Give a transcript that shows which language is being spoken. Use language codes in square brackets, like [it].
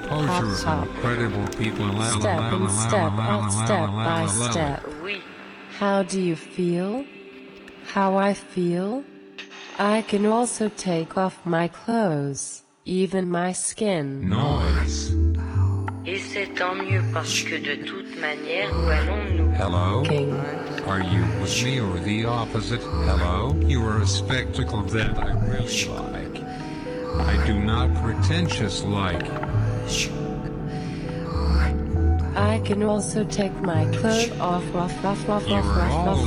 [en] composure pop, of incredible people. Step by step. [fr] Oui. [en] How do you feel? How I feel? I can also take off my clothes, even my skin. Noise. [fr] Essaye c'est tant mieux parce que de toute manière, où allons-nous? [en] Hello? Are you with me or the opposite? Hello? You are a spectacle that I really like. I do not pretentious like. I can also take my clothes off, off, off, off, off, off, off,